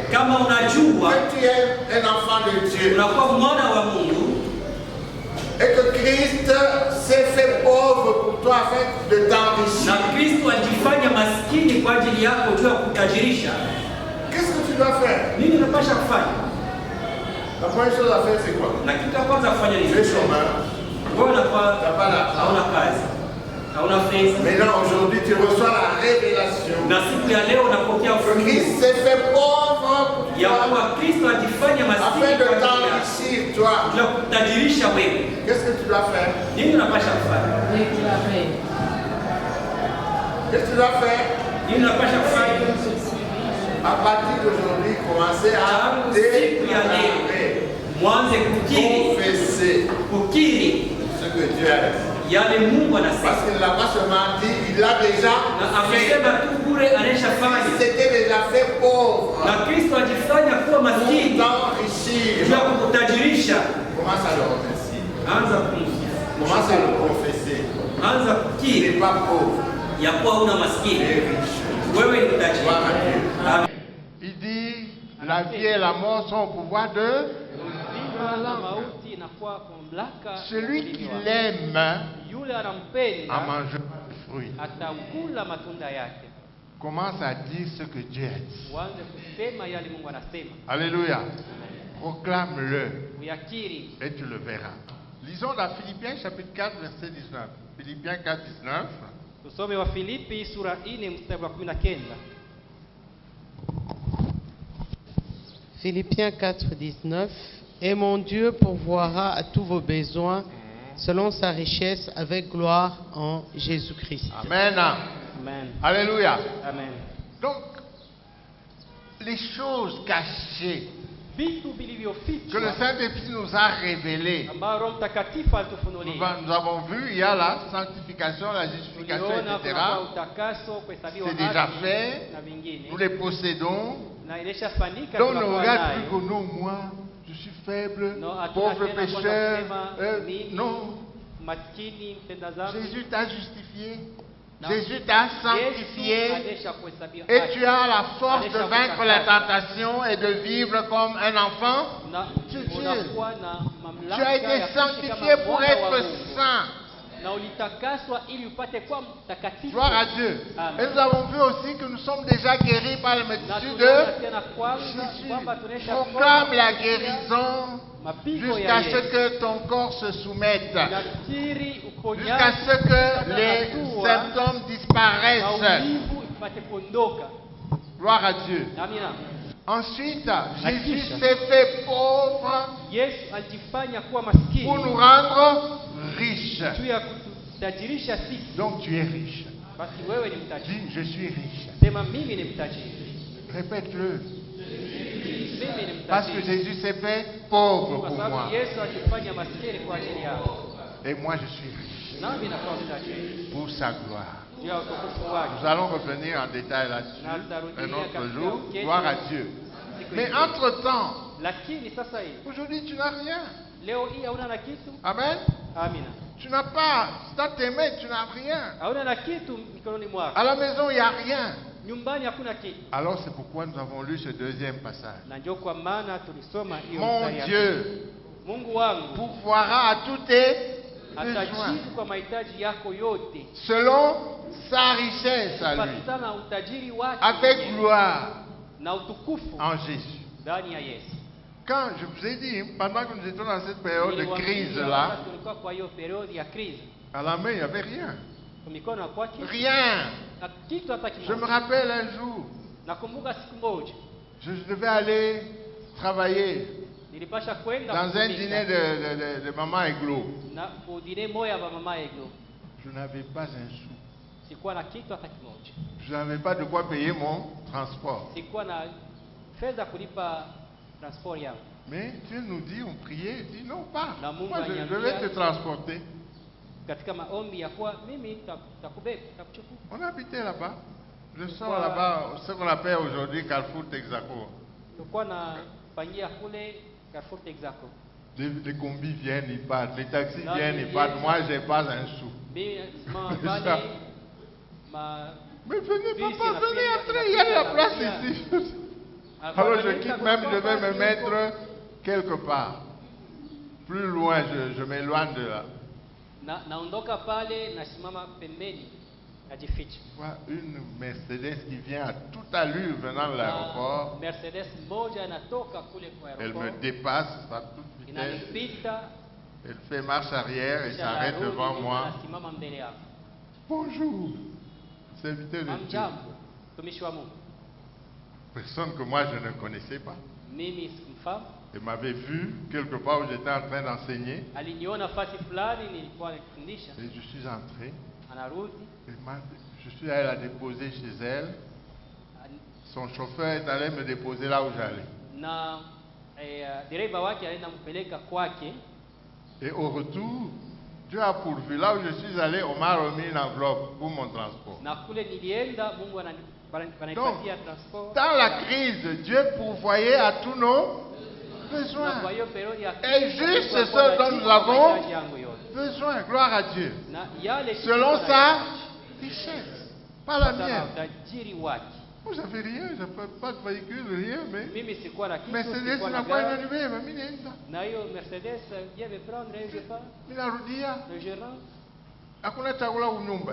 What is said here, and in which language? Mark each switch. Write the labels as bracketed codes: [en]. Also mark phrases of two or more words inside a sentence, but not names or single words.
[sw] kama unajua [fr] que tu es un enfant de Dieu [sw] unakuwa mwana wa Mungu [fr] et que Christ s'est fait pauvre pour toi afin de t'enrichir, [sw] na Kristo alijifanya maskini kwa ajili yako juu ya kutajirisha, [fr] qu'est-ce que tu dois faire? [sw] nini unapasha kufanya? [fr] La première chose à faire, c'est quoi? [sw] Na kitu cha kwanza kufanya ni [fr] Tu es chômeur, [sw] wewe unakuwa [fr] tu n'as pas d'argent. [sw] hauna kazi, hauna pesa, [fr] Maintenant, aujourd'hui, tu reçois la révélation [sw] na siku ya leo unapokea [fr] que [sw] ufunuo [fr] Christ s'est fait pauvre pour [sw] ya [fr] toi [sw] kuwa Kristo ajifanya maskini [fr] afin de [sw] kwa ajili yako [fr] t'enrichir, toi. [sw] juu ya kutajirisha wewe. [fr] Qu'est-ce que tu dois faire? [sw] Nini unapasha kufanya? [fr] Qu'est-ce que tu dois faire? [sw] Nini unapasha kufanya? [fr] À partir d'aujourd'hui, commencer à [sw] Tangu siku ya leo [fr] déclarer, [sw] mwanze kukiri [fr] ce que Dieu a dit. [sw] yale Mungu [fr] Parce [sw] anasema, [fr] qu'il ne l'a pas seulement dit, il l'a déjà [sw] na [fr] fait. [sw] amesema tu bure [fr] Il [sw] anashafanya, [fr] s'était déjà fait pauvre [sw] na Kristo ajifanya kuwa [fr] pour [sw] maskini juu [fr] t'enrichir. [sw] ya kukutajirisha. [fr] Commence à le remercier. [sw] Anza kumsifu, [fr] Commence à le confesser. [sw] anza [fr] Il [sw] kukiri [fr] n'est pas pauvre, [sw] ya kuwa una [fr] il [sw] maskini, [fr] est riche. [sw] wewe ni [fr] Gloire [sw] mtajiri. [fr] à Dieu. Amen. Il dit, la vie et la mort sont au pouvoir de [sw] Uzima na mauti inakuwa kwa mamlaka [fr] celui [sw] ya [fr] qui [sw] ulimi wako. [fr] l'aime [sw] Yule [fr] en [sw] anampenda [fr] mangeant le fruit. [sw] atakula matunda yake. [fr] Commence à dire ce que Dieu a dit. [sw] Uanze kusema yale Mungu anasema, [fr] Alléluia. Proclame-le [sw] uyakiri. [fr] et tu le verras. Lisons dans Philippiens chapitre 4 verset 19. Philippiens 4, 19. [sw] Tusome wa Filipi sura 4 mstari wa 19. [fr] Philippiens 4, 19. Et mon Dieu pourvoira à tous vos besoins selon sa richesse avec gloire en Jésus-Christ. Amen. Amen. Alléluia. Amen. Donc, les choses cachées [sw] Vitu [fr] que le [sw] vilivyofichwa [fr] Saint-Esprit nous a révélées, [sw] ambayo Roho Mtakatifu alitufunulia. [fr] nous avons vu, il y a la sanctification, la justification, [sw] Tuliona [fr] etc. [sw] kuna utakaso, kuhesabiwa [fr] C'est déjà [sw] haki [fr] fait. [sw] na vingine. [fr] Nous les possédons. [sw] Na ilishafanyika, [fr] Donc ne [sw] tunakuwa [fr] regarde [sw] nayo. [fr] plus que non, moi, je suis faible, [sw] No, hatuna [fr] pauvre [sw] tena kwanza [fr] pécheur. [sw] kusema mimi [fr] Non, [sw] maskini mtenda dhambi. [fr] Jésus t'a justifié. Non. Jésus t'a [sw] Yesu [fr] sanctifié. [sw] alisha kuhesabiwa [fr] Et [sw] haki. [fr] tu as la force de vaincre les tentations et de vivre comme un enfant. [sw] Na [fr] Dieu. [sw] unakuwa na [fr] Tu [sw] mamlaka [fr] as été [sw] ya kuishi [fr] sanctifié [sw] kama [fr] pour [sw] mwana wa [fr] être [sw] Mungu. [fr] saint. [sw] Na ulitakaswa ili upate kuwa mtakatifu. [fr] Gloire à Dieu. Amen. Et nous avons vu aussi que nous sommes déjà guéris par le [sw] Na [fr] multitude [sw] tunaona [fr] de [sw] tena kwamba [fr] Jésus. [sw] tunaisha [fr] Proclame la guérison [sw] mapigo [fr] jusqu'à [sw] ya [fr] ce [sw] Yesu. [fr] que ton corps se soumette. [sw] Nakiri [fr] Jusqu'à [sw] uponyaji [fr] ce que les symptômes disparaissent. [sw] maumivu ipate kuondoka. [fr] Gloire à Dieu. [sw] Amina. [fr] Ensuite, Jésus [sw] kisha. [fr] s'est fait pauvre [sw] Yesu alijifanya kuwa maskini [fr] pour nous rendre riches. [sw] juu ya kututajirisha sisi. [fr] Donc tu es riche. [sw] Basi wewe ni mtajiri. [fr] Dis, je suis riche. [sw] Sema mimi ni mtajiri. [fr] Répète-le. [sw] Mimi ni [fr] Parce que [sw] mtajiri. [fr] Jésus s'est fait pauvre [sw] Kwa [fr] pour moi. [sw] sababu Yesu alijifanya maskini kwa ajili yako. [fr] Et moi, je suis riche [sw] Nami nakuwa mtajiri. [fr] pour sa gloire. [sw] Juu ya utukufu wake. [fr] Nous allons revenir en détail là-dessus un autre jour. Gloire à Dieu. [sw] Siku [fr] Mais [sw] hiyo. [fr] entre-temps, [sw] Lakini sasa hii [fr] aujourd'hui, tu n'as rien. [sw] leo hii hauna na kitu. [fr] Amen. [sw] Amina. [fr] Tu n'as pas, dans tes mains, tu n'as rien. [sw] Hauna na kitu mikononi mwako. [fr] À la maison, il n'y a rien. [sw] Nyumbani hakuna kitu. [fr] Alors c'est pourquoi nous avons lu ce deuxième passage. [sw] Na ndio kwa maana tulisoma hiyo [fr] Mon [sw] mstari ya [fr] Dieu [sw] Mungu wangu [fr] pourvoira à tous tes besoins [sw] atajibu kwa mahitaji yako yote [fr] selon sa richesse à lui, [sw] kufuatana na utajiri wake [fr] avec [sw] mwenyewe [fr] gloire [sw] na utukufu [fr] en Jésus. [sw] ndani ya Yesu. [fr] Quand je vous ai dit, pendant que nous étions dans cette période de crise [sw] Niliwaambia [fr] là, [sw] wakati tulikuwa kwa hiyo periodi ya crise, [fr] à la main, il n'y avait rien. [sw] kwa mikono ya kwake [fr] Rien. [sw] na kitu hata [fr] Je me [sw] kimoja. [fr] rappelle un jour, [sw] Nakumbuka siku moja [fr] je devais aller travailler [sw] nilipasha kwenda [fr] dans un [sw] kutumika [fr] dîner de Maman Eglo. [sw] na kudine moya ya mama Eglo. [fr] Je n'avais pas un sou. [sw] Sikuwa na kitu hata kimoja. [fr] Je n'avais pas de quoi payer mon transport. [sw] Sikuwa na fedha kulipa transport yangu. [fr] Mais Dieu nous dit, on priait, il dit non, pas. [sw] Na Mungu [fr] Moi, je [sw] aliniambia- [fr] vais te transporter. [sw] Katika maombi ya kuwa mimi takubeba, takuchukua. [fr] On habitait là-bas. Je sors là-bas, ce qu'on appelle aujourd'hui Carrefour Texaco. [sw] Tulikuwa na pangia kule Carrefour Texaco. [fr] Les combis viennent, ils partent. Les taxis Là, viennent, ils ils partent. viennent. Moi, je n'ai pas un sou. [sw] Mimi simama [fr] C'est [sw] pale [fr] ça. [sw] ma [fr] Mais venez, [sw] Bus, [fr] papa, la venez prière, entrer, il y a de la la place prière. ici. Alors je quitte même, je vais me mettre quelque part. Plus loin, je m'éloigne de là. [sw] naondoka pale nasimama pembeni najificha. [fr] Je vois une Mercedes qui vient à toute allure venant de l'aéroport. [sw] Mercedes moja inatoka kule kwa [fr] Elle me [sw] aeroport [fr] dépasse à toute vitesse. [sw] inanipita [fr] Elle fait marche arrière et [sw] kisha [fr] s'arrête [sw] narudi, [fr] devant moi. [sw] nasimama mbele yako. [fr] Bonjour, serviteur de Dieu. [sw] Hamjambo, mtumishi wa Mungu. [fr] Personne que moi je ne connaissais pas. [sw] Mimi sikumfahamu. [fr] Elle m'avait vu quelque part où j'étais en train d'enseigner. [sw] Aliniona fasi fulani nilikuwa nikifundisha, [fr] Et je suis entré. [sw] anarudi [fr] Je suis allé la déposer chez elle. Son chauffeur est allé me déposer là où j'allais. [sw] na dereva wake alienda mpeleka kwake. [fr] Et au retour, Dieu a pourvu. Là où je suis allé, on m'a remis une enveloppe pour mon transport. [sw] Na kule nilienda Mungu ananipatia transport. [fr] Dans la crise, Dieu pourvoyait à tous nos [sw] Na [fr] besoins. [sw] kwa hiyo periodi ya [fr] Et juste [sw] Mungu [fr] ce [sw] alikuwa [fr] dont nous [sw] anajibu [fr] avons [sw] mahitaji yangu yote. [fr] besoin. Gloire à Dieu. [sw] Na yale [fr] Selon [sw] kitu [fr] sa [sw] anahitaji, [fr] richesse. Pas la [sw] kutokana na [fr] mienne. [sw] utajiri wake. [fr] Moi, j'avais rien. Je n'avais pas de véhicule, rien. Mais [sw] Mimi sikuwa na kitu, Mercedes sikuwa na inakuwa gari. inanibeba. Mimi naenda. Na hiyo Mercedes [fr] je vais prendre et je pars, [sw] Mimi narudia. [fr] je rentre. [sw] Hakuna chakula unyumba.